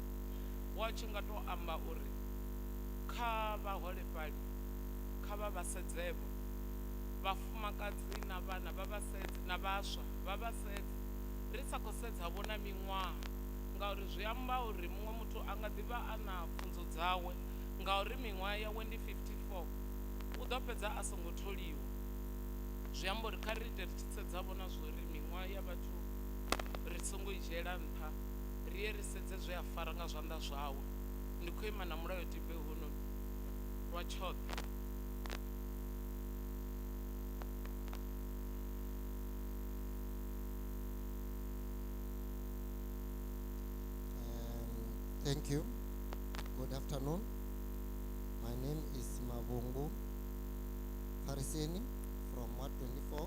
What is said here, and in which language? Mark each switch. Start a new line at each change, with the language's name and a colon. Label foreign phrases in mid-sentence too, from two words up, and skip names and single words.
Venda: Wa tshi nga tou amba uri kha vhaholefhali kha vha vhasedzevho, vhafumakadzi na vhana vha vhasedze na vhaswa vha vhasedze, ri sa khou sedzavho na miṅwaha, ngauri zwi amba uri muṅwe muthu a nga ḓivha a na pfunzo dzawe, ngauri miṅwaha yawe ndi 54, u ḓo fhedza a songo tholiwa. Zwi amba uri kha ri ite ri tshi sedzavho na zwori miṅwaha ya vhathu ri songo i dzhiela nṱha, ri ye ri sedze zwe a fara nga zwanḓa zwawe. Ndi khou ima na mulayotibe hono lwa tshoṱhe.
English: Thank you. Good afternoon. My name is Mavungu Pariseni from Ward 24.